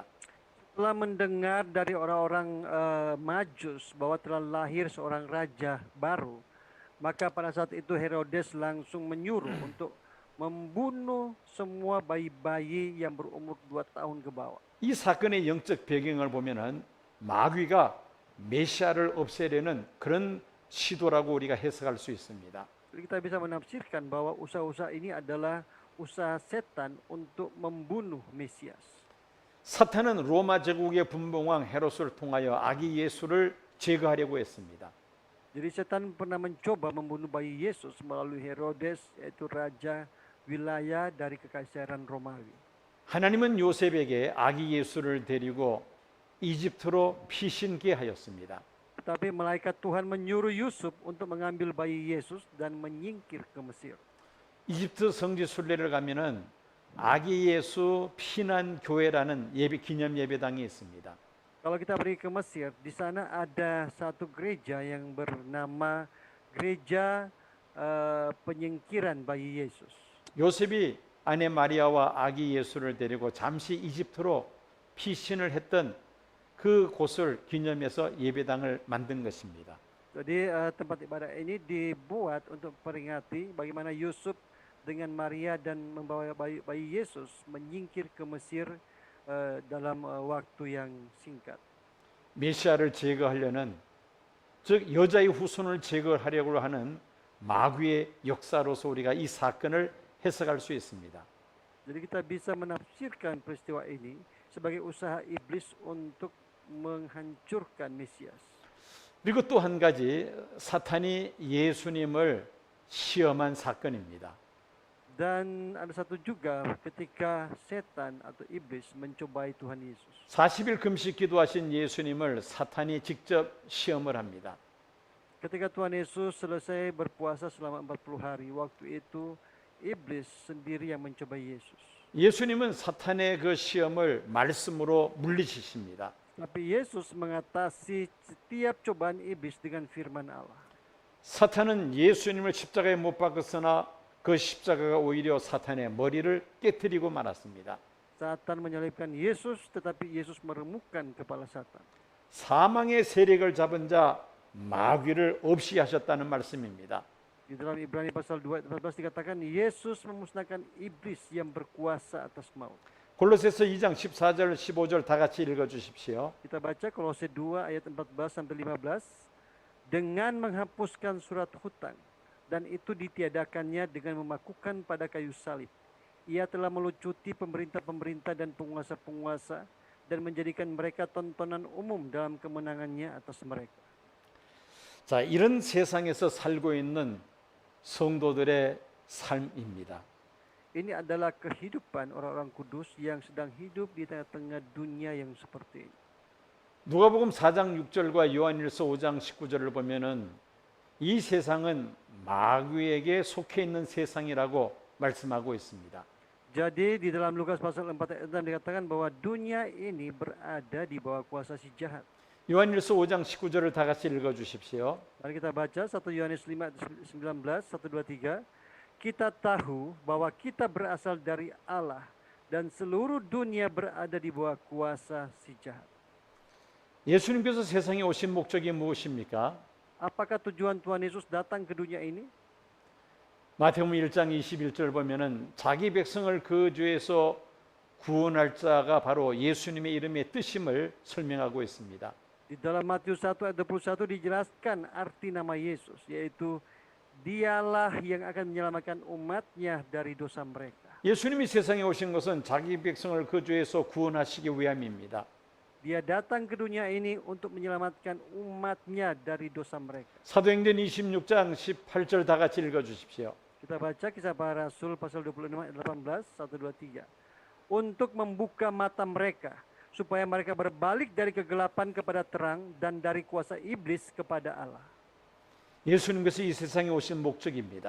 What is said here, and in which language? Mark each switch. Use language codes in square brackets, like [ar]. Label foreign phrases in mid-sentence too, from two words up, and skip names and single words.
[id] Setelah mendengar dari orang-orang Majus bahwa telah lahir seorang raja baru, maka pada saat itu Herodes langsung menyuruh untuk membunuh semua bayi-bayi yang berumur 2 tahun ke bawah. [ko] 이 사건의 영적 배경을 보면은 마귀가 메시아를 없애려는 그런 시도라고 우리가 해석할 수 있습니다. [id] Jadi kita bisa menafsirkan bahwa usaha-usaha ini adalah usaha setan untuk membunuh Mesias. [ko] 사탄은 로마 제국의 분봉왕 헤롯을 통하여 아기 예수를 제거하려고 했습니다. [id] Jadi setan pernah mencoba membunuh bayi Yesus melalui Herodes, yaitu raja wilayah dari kekaisaran Romawi. [ko] 하나님은 요셉에게 아기 예수를 데리고 이집트로 피신케 하였습니다. [id] Tapi malaikat Tuhan menyuruh Yusuf untuk mengambil bayi Yesus dan menyingkir ke Mesir. [ko] 이집트 성지 순례를 가면은 아기 예수 피난 교회라는 기념 예배당이 있습니다. [id] Kalau kita pergi ke Mesir, di sana ada satu gereja yang bernama Gereja Penyingkiran Bayi Yesus. [ko] 요셉이 아내 마리아와 아기 예수를 데리고 잠시 이집트로 피신을 했던 그 곳을 기념해서 예배당을 만든 것입니다. [id] Jadi tempat ibadah ini dibuat untuk peringati bagaimana Yusuf dengan Maria dan membawa bayi Yesus menyingkir ke Mesir dalam waktu yang singkat. [ko] 메시아를 제거하려는 즉 여자의 후손을 제거하려고 하는 마귀의 역사로서 우리가 이 사건을 해석할 수 있습니다. [id] Jadi kita bisa menafsirkan peristiwa ini sebagai usaha iblis untuk menghancurkan Mesias. [ko] 그리고 또 한 가지 사탄이 예수님을 시험한 사건입니다. [id] Dan ada satu juga ketika setan atau iblis mencobai Tuhan Yesus. [ko] 40일 금식 기도하신 예수님을 사탄이 직접 시험을 합니다. [id] Ketika Tuhan Yesus selesai berpuasa selama 40 hari, waktu itu iblis sendiri yang mencobai Yesus. [ko] 예수님은 사탄의 그 시험을 말씀으로 물리치십니다. [id] Tapi Yesus mengatasi setiap cobaan iblis dengan firman Allah. [ko] 사탄은 예수님을 십자가에 못 박았으나 그 십자가가 오히려 사탄의 머리를 깨뜨리고 말았습니다. [id] Satan menyalibkan Yesus, tetapi Yesus meremukkan kepala Satan. [ko] 사망의 세력을 잡은 자 마귀를 없이 하셨다는 말씀입니다. [id] Di dalam Ibrani pasal 2 ayat 14 dikatakan Yesus memusnahkan iblis yang berkuasa atas maut. [ko] 골로새서 2장 14절 15절 다 같이 읽어 주십시오. [id] Kita baca Kolose 2 ayat 14 sampai 15. Dengan menghapuskan surat hutang dan itu ditiadakannya dengan memakukan pada kayu salib. Ia telah melucuti pemerintah-pemerintah dan penguasa-penguasa dan menjadikan mereka tontonan umum dalam kemenangannya atas mereka. [ko] 자, 이런 세상에서 살고 있는 성도들의 삶입니다. [id] Ini adalah kehidupan orang-orang kudus yang sedang hidup di tengah-tengah dunia yang seperti ini. [ko] 누가복음 4장 6절과 요한일서 5장 19절을 보면은 이 세상은 마귀에게 속해 있는 세상이라고 말씀하고 있습니다. [id] Jadi di dalam Lukas pasal 4 ayat 6 dikatakan bahwa dunia ini berada di bawah kuasa si jahat. [ko] 요한일서 5장 19절을 다 같이 읽어 주십시오. [id] Mari kita baca 1 Yohanes 5 ayat 19, 1, 2, 3. Kita tahu bahwa kita berasal dari Allah dan seluruh dunia berada di bawah kuasa si jahat. [ko] 예수님께서 세상에 오신 목적이 무엇입니까? [id] Apakah tujuan Tuhan Yesus datang ke dunia ini? [ko] 마태복음 1장 21절 보면은 자기 백성을 그 죄에서 구원할 자가 바로 예수님의 이름의 뜻임을 설명하고 있습니다. [id] Di dalam Matius 1 ayat 21 dijelaskan arti nama Yesus, yaitu Dialah yang akan menyelamatkan umatnya dari dosa mereka. [ko] 예수님이 세상에 오신 것은 자기 백성을 그 죄에서 구원하시기 위함입니다. [id] Dia datang ke dunia ini untuk menyelamatkan umatnya dari dosa mereka. [ko] 사도행전 26장 18절 다 같이 읽어 주십시오. [id] Kita baca Kisah Para Rasul pasal 26 ayat 18, 1, 2, 3. Untuk membuka mata mereka supaya mereka berbalik dari kegelapan kepada terang dan dari kuasa iblis kepada Allah. [ko] 예수님께서 이 세상에 오신 목적입니다.